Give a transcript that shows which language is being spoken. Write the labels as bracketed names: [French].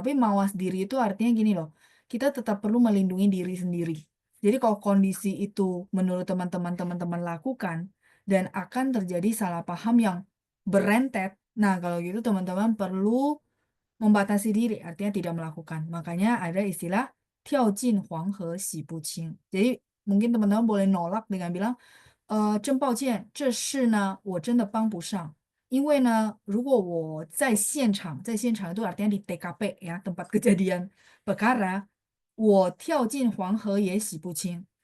[Indonesian] Tapi mawas diri itu artinya gini loh, kita tetap perlu melindungi diri sendiri. Jadi kalau kondisi itu menurut teman-teman lakukan dan akan terjadi salah paham yang berentet, nah kalau gitu teman-teman perlu membatasi diri, artinya tidak melakukan. Makanya ada istilah [Chinese] 跳进黄河洗不清. [Indonesian] Jadi mungkin teman-teman boleh nolak dengan bilang, [Chinese] 真抱歉，这事呢我真的帮不上。因为呢，如果我在现场 [Indonesian] itu artinya di TKP ya, tempat kejadian perkara, [Chinese] 我跳进黄河也洗不清.